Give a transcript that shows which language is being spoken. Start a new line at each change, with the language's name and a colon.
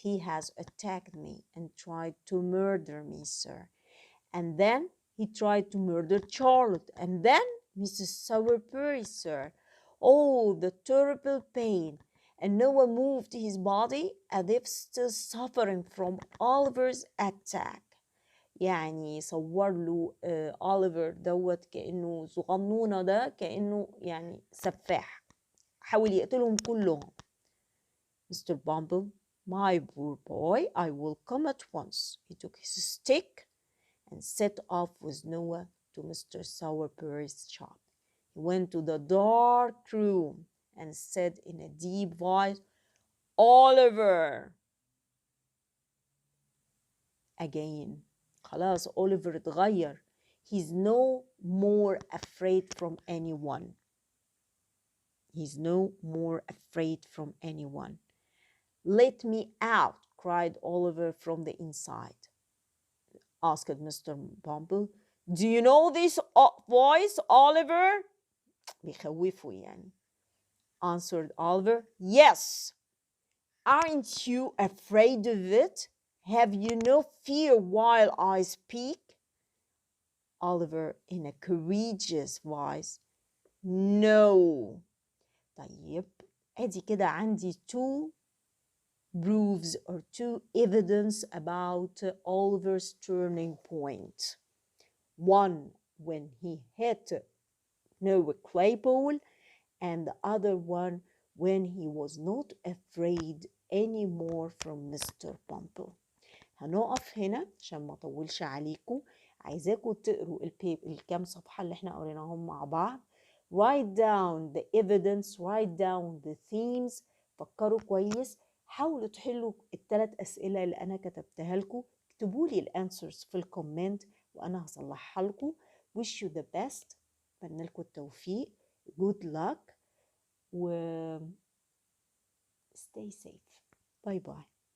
English: He has attacked me and tried to murder me, sir. And then he tried to murder Charlotte. And then Mrs. Sowerberry, sir. Oh, the terrible pain. And Noah moved his body as if still suffering from Oliver's attack.
Arabic: يعني صور له أوليفر دوت كأنه صغنونة، ده كأنه يعني سفاح حاول يقتلهم كلهم.
English: Mr. Bumble, my poor boy, I will come at once. He took his stick and set off with Noah to Mr. Sowerberry's shop. He went to the dark room and said in a deep voice, Oliver. Again.
Arabic: خلاص Oliver اتغير.
English: He's no more afraid from anyone. He's no more afraid from anyone. Let me out, cried Oliver from the inside. Asked Mr. Bumble. Do you know this voice, Oliver?
Arabic: بيخوفه يعني.
English: Answered Oliver. Yes. Aren't you afraid of it? Have you no fear while I speak? Oliver in a courageous voice. No.
Arabic: طيب ادي كده عندي
English: two proofs or two evidence about Oliver's turning point. One when he hit Noah Claypole, and the other one when he was not afraid anymore from Mr.
Arabic: Bumble. هنقف هنا عشان ما اطولش عليكم. عايزاكم تقروا الكام صفحة اللي احنا قريناهم مع بعض.
English: Write down the evidence, write down the themes.
Arabic: فكروا كويس. حاولوا تحلوا الثلاث أسئلة اللي أنا كتبتها لكم. اكتبوا لي الانسرز في الكومنت وأنا هصلحها لكم.
English: Wish you the best.
Arabic: أتمنى لكم التوفيق.
English: Good luck. و stay safe. Bye bye.